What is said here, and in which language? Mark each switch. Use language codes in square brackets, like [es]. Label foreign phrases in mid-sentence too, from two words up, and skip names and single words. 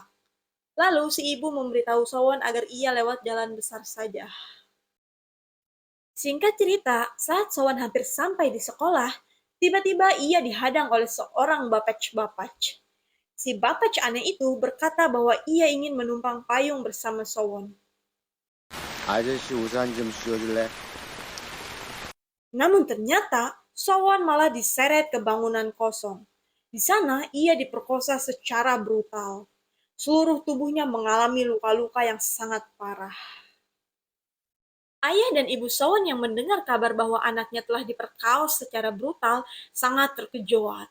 [id] Lalu si ibu memberitahu Sowon agar ia lewat jalan besar saja. Singkat cerita, saat Sowon hampir sampai di sekolah, tiba-tiba ia dihadang oleh seorang bapaj-bapaj. Si bapaj aneh itu berkata bahwa ia ingin menumpang payung bersama Sowon. [ko] 아저씨 우산 좀 씌워줄래? [id] Namun ternyata, Sowon malah diseret ke bangunan kosong. Di sana, ia diperkosa secara brutal. Seluruh tubuhnya mengalami luka-luka yang sangat parah. Ayah dan ibu Sowon yang mendengar kabar bahwa anaknya telah diperkaos secara brutal sangat terkejut.